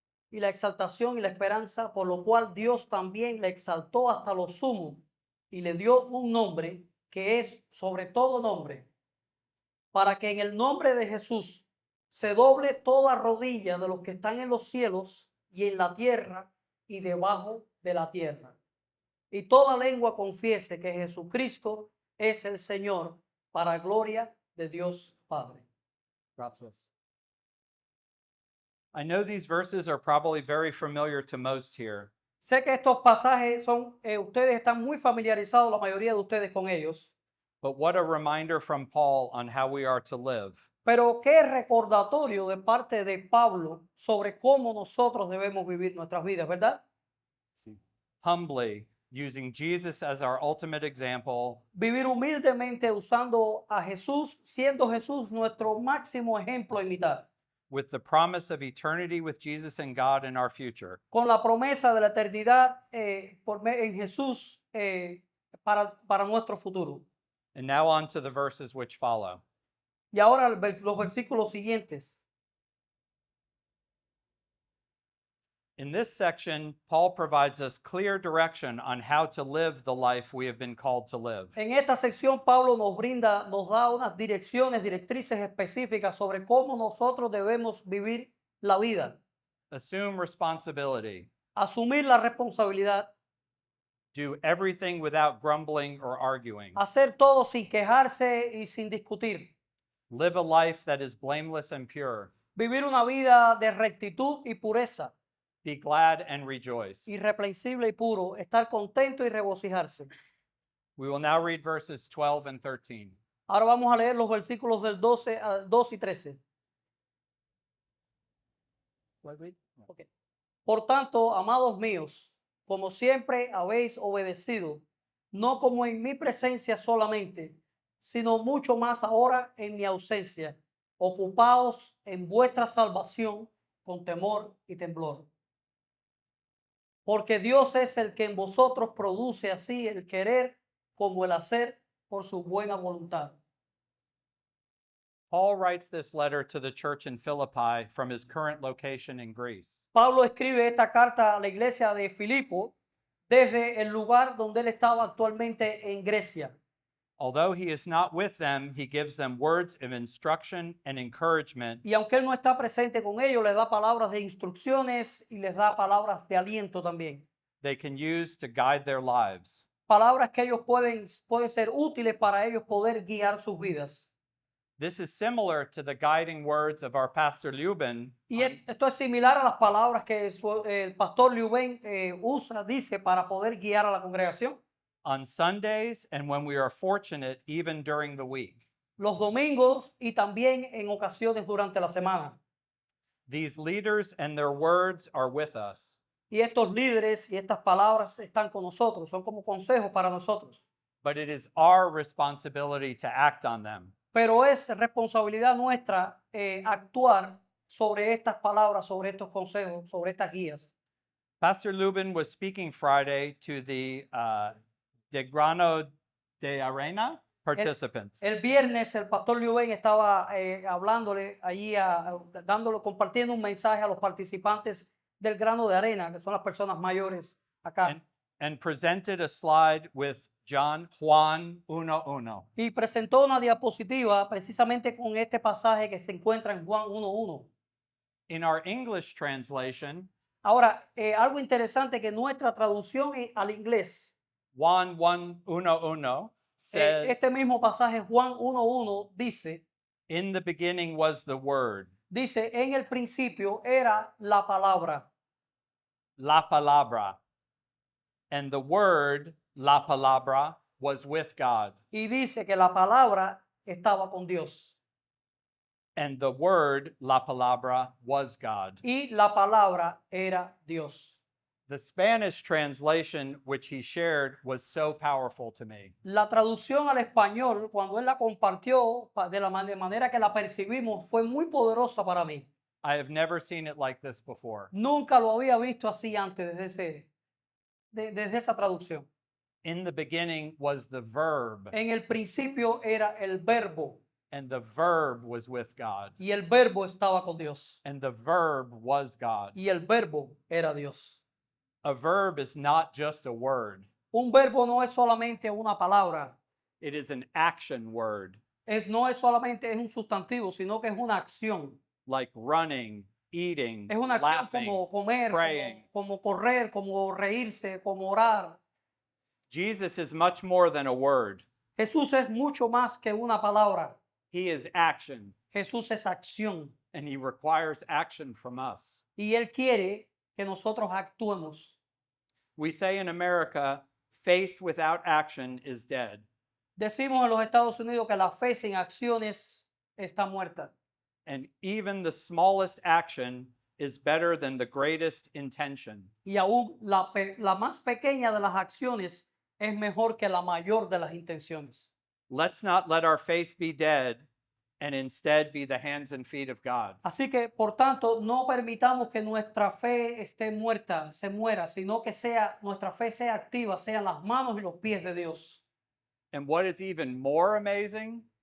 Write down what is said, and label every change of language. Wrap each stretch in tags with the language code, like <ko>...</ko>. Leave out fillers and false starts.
<es>Y la exaltación y la esperanza, por lo cual Dios también le exaltó hasta lo sumo y le dio un nombre que es sobre todo nombre, para que en el nombre de Jesús se doble toda rodilla de los que están en los cielos y en la tierra y debajo de la tierra, y toda lengua confiese que Jesucristo es el Señor para gloria de Dios Padre. Gracias.</es> <en>I know these verses are probably very familiar to most here,</en> <es>Sé que estos pasajes son, ustedes están muy familiarizados, la mayoría de ustedes con ellos,</es> <en>but what a reminder from Paul on how we are to live.</en> <es>pero qué recordatorio de parte de Pablo sobre cómo nosotros debemos vivir nuestras vidas, ¿verdad?</es> <en>Humbly, using Jesus as our ultimate example,</en> <es>Vivir humildemente usando a Jesús, siendo Jesús nuestro máximo ejemplo a imitar,</es> <en>with the promise of eternity with Jesus and God in our future.</en> <es>con la promesa de la eternidad en Jesús para nuestro futuro.</es> <en>And now on to the verses which follow.</en> <es>Y ahora los versículos siguientes.</es> <en>In this section, Paul provides us clear direction on how to live the life we have been called to live.</en> <es>En esta sección Pablo nos da unas directrices específicas sobre cómo nosotros debemos vivir la vida.</es> <en>Assume responsibility.</en> <es>Asumir la responsabilidad,</es> <en>Do everything without grumbling or arguing.</en> <es>hacer todo sin quejarse y sin discutir.</es> <en>Live a life that is blameless and pure.</en> <es>Vivir una vida de rectitud y pureza,</es> <en>Be glad and rejoice.</en> <es>irreprensible y puro, estar contento y regocijarse.</es> <en>We will now read verses 12 and 13.</en> <es>Ahora vamos a leer los versículos del 2 y 13. Okay. Por tanto, amados míos, como siempre habéis obedecido, no como en mi presencia solamente, sino mucho más ahora en mi ausencia, ocupaos en vuestra salvación con temor y temblor. Porque Dios es el que en vosotros produce así el querer como el hacer por su buena voluntad.</es> <en>Paul writes this letter to the church in Philippi from his current location in Greece.</en> <es>Pablo escribe esta carta a la iglesia de Filipo desde el lugar donde él estaba actualmente en Grecia.</es> <en>Although he is not with them, he gives them words of instruction and encouragement</en> <es>Y aunque él no está presente con ellos, les da palabras de instrucciones y les da palabras de aliento también.</es> <en>they can use to guide their lives.</en> <es>Palabras que ellos pueden ser útiles para ellos poder guiar sus vidas.</es> <en>This is similar to the guiding words of our pastor Lubin</en> <es>Y esto es similar a las palabras que el pastor Liuben dice para poder guiar a la congregación.</es> <en>on Sundays and when we are fortunate, even during the week.</en> <es>Los domingos y también en ocasiones durante la semana.</es> <en>These leaders and their words are with us.</en> <es>Y estos líderes y estas palabras están con nosotros, son como consejos para nosotros.</es> <en>But it is our responsibility to act on them.</en> <es>Pero es responsabilidad nuestra actuar sobre estas palabras, sobre estos consejos, sobre estas guías.</es> <en>Pastor Lubin was speaking Friday to the De Grano de Arena participants.</en> <es>El viernes el pastor Liuben estaba hablándole allí, compartiendo un mensaje a los participantes del grano de arena, que son las personas mayores acá.</es> <en>and presented a slide with Juan 1:1.</en> <es>Y presentó una diapositiva precisamente con este pasaje que se encuentra en Juan 1:1.</es> <en>In our English translation,</en> <es>Ahora, algo interesante que nuestra traducción al inglés,</es> <en>Juan 1:1 says,</en> <es>este mismo pasaje Juan 1:1 dice,</es> <en>in the beginning was the Word,</en> <es>en el principio era la palabra, la palabra,</es> <en>and the Word,</en> <es>la palabra,</es> <en>was with God,</en> <es>y dice que la palabra estaba con Dios,</es> <en>and the Word,</en> <es>la palabra,</es> <en>was God.</en> <es>y la palabra era Dios.</es> <en>The Spanish translation which he shared was so powerful to me.</en> <es>La traducción al español, cuando él la compartió de la manera que la percibimos, fue muy poderosa para mí.</es> <en>I have never seen it like this before.</en> <es>Nunca lo había visto así antes desde esa traducción.</es> <en>In the beginning was the verb,</en> <es>En el principio era el verbo</es> <en>and the verb was with God,</en> <es>y el verbo estaba con Dios</es> <en>and the verb was God.</en> <es>y el verbo era Dios.</es> <en>A verb is not just a word,</en> <es>Un verbo no es solamente una palabra,</es> <en>it is an action word,</en> <es>no es solamente un sustantivo, sino que es una acción.</es> <en>like running, eating,</en> <es>Es una acción</es> <en>laughing.</en> <es>como comer,</es> <en>praying.</en> <es>como correr, como reírse, como orar.</es> <en>Jesus is much more than a word.</en> <es>Jesús es mucho más que una palabra.</es> <en>He is action,</en> <es>Jesús es acción.</es> <en>and he requires action from us.</en> <es>Y Él quiere que nosotros actuemos.</es> <en>We say in America, faith without action is dead.</en> <es>Decimos en los Estados Unidos que la fe sin acciones está muerta.</es> <en>And even the smallest action is better than the greatest intention.</en> <es>Y aún la más pequeña de las acciones es mejor que la mayor de las intenciones.</es> <en>Let's not let our faith be dead and instead be the hands and feet of God.</en> <es>Así que, por tanto, no permitamos que nuestra fe esté muerta, se muera, sino que nuestra fe sea activa, sean las manos y los pies de Dios.</es> <en>And what is even more amazing,</en>